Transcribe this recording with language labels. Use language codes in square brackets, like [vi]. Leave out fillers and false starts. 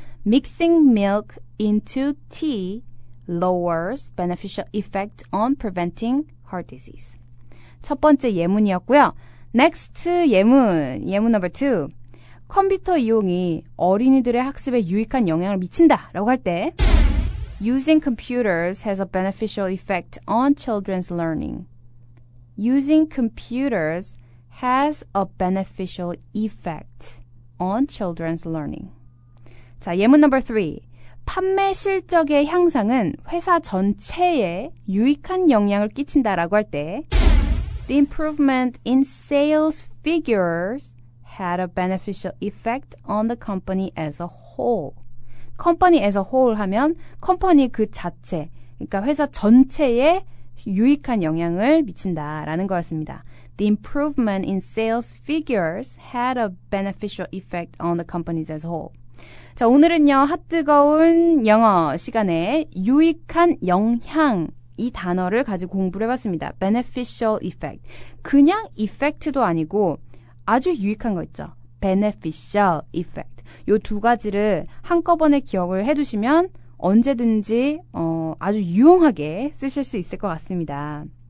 [en] Mixing milk into tea lowers beneficial effect on preventing heart disease. [ko] 첫 번째 예문이었고요. [en] Next 예문 number 2. [ko] 컴퓨터 이용이 어린이들의 학습에 유익한 영향을 미친다라고 할 때 [en] Using computers has a beneficial effect on children's learning. Using computers has a beneficial effect on children's learning. [ko] 자, 예문 [en] number 3. [ko] 판매 실적의 향상은 회사 전체에 유익한 영향을 끼친다라고 할 때 [en] The improvement in sales figures had a beneficial effect on the company as a whole. company as a whole [ko] 하면 컴퍼니 그 자체, 그러니까 회사 전체에 유익한 영향을 미친다라는 거였습니다. [en] The improvement in sales figures had a beneficial effect on the companies as a whole. [ko] 자, 오늘은요, 핫뜨거운 영어 시간에 유익한 영향 이 단어를 가지고 공부를 해봤습니다. [en] beneficial effect. [ko] 그냥 effect도 아니고 아주 유익한 거 있죠. [en] beneficial effect. [ko] 요 두 가지를 한꺼번에 기억을 해두시면 언제든지 아주 유용하게 쓰실 수 있을 것 같습니다.